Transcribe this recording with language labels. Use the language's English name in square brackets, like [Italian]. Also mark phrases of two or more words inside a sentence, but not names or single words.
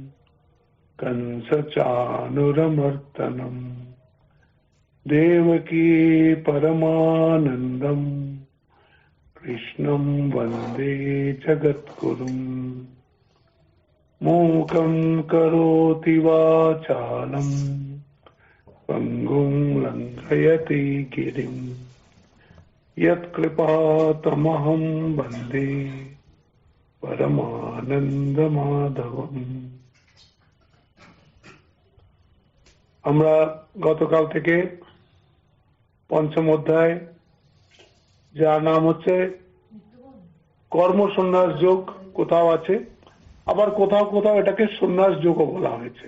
[Sanskrit] कंसचाणूरमर्दनम् देवकी परमानन्दम् कृष्णं वन्दे जगद्गुरुम् मूकं करोति वाचालम् पङ्गुं लङ्घयति गिरिं यत्कृपातमहं वन्दे परमानन्दमाधवम्। [Bangla] আমরা গতকাল থেকে পঞ্চম অধ্যায়, যার নাম হচ্ছে কর্ম সন্ন্যাস যোগ, কোথাও আছে, আবার কোথাও কোথাও এটাকে সন্ন্যাস যোগও বলা হয়েছে।